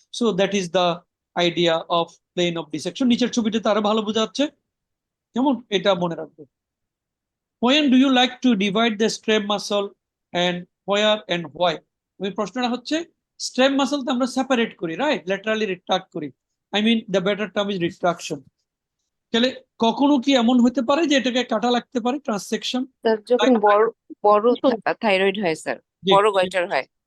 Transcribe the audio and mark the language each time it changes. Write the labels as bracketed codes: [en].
[en] So that is the idea of plane of dissection. [bn] নিচের ছবিটাতে আরো ভালো বোঝা যাচ্ছে। কেমন? এটা মনে রাখবে। [en] When do you like to divide the strap muscle and where and why? [bn] ওই প্রশ্নটা হচ্ছে স্ট্রেপ মাসল তো আমরা সেপারেট করি, রাইট, ল্যাটারালি রিট্রাক্ট করি। [en] I mean the better term is retraction. [bn] তাহলে কখনো কি এমন হতে পারে যে এটাকে কাটা লাগতে পারে, ট্রান্সেকশন? স্যার যখন বড় থাইরয়েড হয় স্যার, বড় গয়টার হয়,